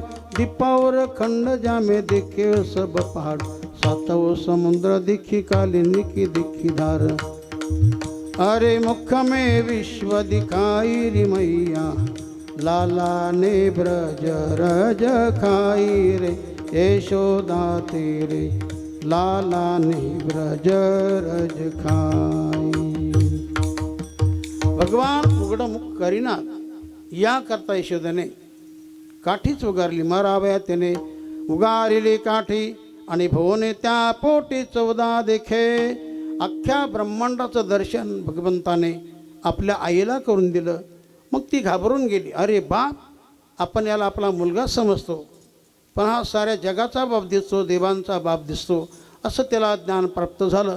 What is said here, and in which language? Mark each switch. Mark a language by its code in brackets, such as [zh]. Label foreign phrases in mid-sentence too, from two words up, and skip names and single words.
[bra] दीपावर खंड जामे दिखे सब पहाड़, सातव समुद्र दिखी कालिनी की दिखी धार, अरे मुख में विश्व दिखाई री मैया, लाला ने ब्रज रज खाई रे, यशोदा तेरे लाला ने ब्रज रज खाई. [mr] भगवान उघडमुख करीना याकरता यशोदेने काठीच उगारली, माराव्या त्याने उगारिली काठी, आणि भुवने त्या पोटी 14 देखे. अख्ख्या ब्रह्मांडाचं दर्शन भगवंताने आपल्या आईला करून दिलं. मग ती घाबरून गेली, अरे बाप, आपण याला आपला मुलगा समजतो, पण हा साऱ्या जगाचा बाप दिसतो, देवांचा बाप दिसतो, असं त्याला ज्ञान प्राप्त झालं.